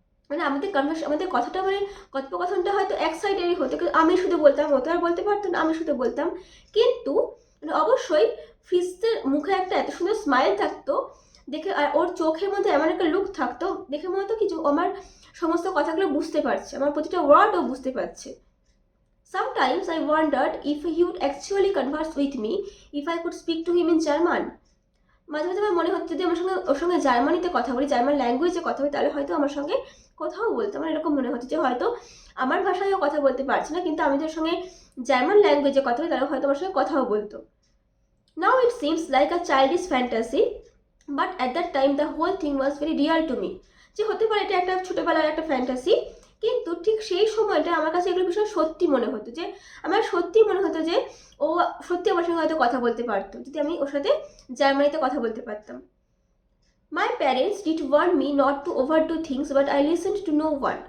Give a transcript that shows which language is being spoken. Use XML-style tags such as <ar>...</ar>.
<bn>মানে আমাদের কথাটা মানে কথোপকথনটা হয়তো এক সাইডেরই হতো, কিন্তু আমি শুধু বলতাম, ও তো আর বলতে পারতো না, আমি শুধু বলতাম। কিন্তু মানে অবশ্যই ফ্রিটসের মুখে একটা এত সুন্দর স্মাইল থাকতো দেখে, আর ওর চোখের মধ্যে এমন একটা লুক থাকতো দেখে মনে হতো কিছু আমার সমস্ত কথাগুলো বুঝতে পারছে, আমার প্রতিটা ওয়ার্ডও বুঝতে পারছে।</bn> <en>Sometimes I wondered if he would actually converse with me if I could speak to him in German.</en> <bn>মাঝে মাঝে আমার মনে হচ্ছে যদি আমার সঙ্গে ওর সঙ্গে জার্মানিতে কথা বলি, জার্মান ল্যাঙ্গুয়েজে কথা বলি, তাহলে হয়তো আমার সঙ্গে কথাও বলতো। আমার এরকম মনে হচ্ছে যে হয়তো আমার ভাষায়ও কথা বলতে পারছে না, কিন্তু আমি ওর সঙ্গে জার্মান ল্যাঙ্গুয়েজে কথা বলি তাহলে হয়তো আমার সঙ্গে কথাও বলতো।</bn> <en>Now it seems like a childish fantasy, but at that time the whole thing was very real to me.</en> <bn>যে হতে পারে এটা একটা ছোটোবেলার একটা ফ্যান্টাসি, কিন্তু ঠিক সেই সময়টা আমার কাছে এগুলো ভীষণ সত্যি মনে হতো, যে আমার সত্যি মনে হতো যে ও সত্যি আমার সঙ্গে হয়তো কথা বলতে পারতো যদি আমি ওর সাথে জার্মানিতে কথা বলতে পারতাম।</bn> <en>My parents did warn me not to overdo things but I listened to no one.</en>